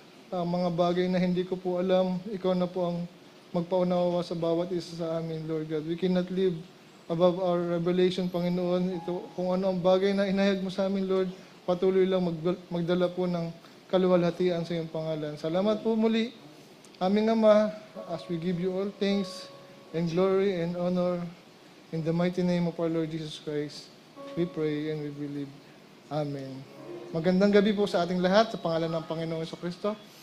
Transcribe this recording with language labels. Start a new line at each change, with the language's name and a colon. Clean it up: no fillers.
Filipino: Mga bagay na hindi ko po alam, ikaw na po ang magpaunawa sa bawat isa sa amin, Lord God.
English: We cannot live above our revelation,
Filipino: Panginoon. Ito, kung ano ang bagay na inahayag mo sa amin, Lord, patuloy lang magdala po ng kaluwalhatian sa iyong pangalan. Salamat po muli, aming Ama,
English: as we give you all thanks and glory and honor. In the mighty name of our Lord Jesus Christ, we pray and we believe. Amen.
Filipino: Magandang gabi po sa ating lahat sa pangalan ng Panginoong Jesucristo.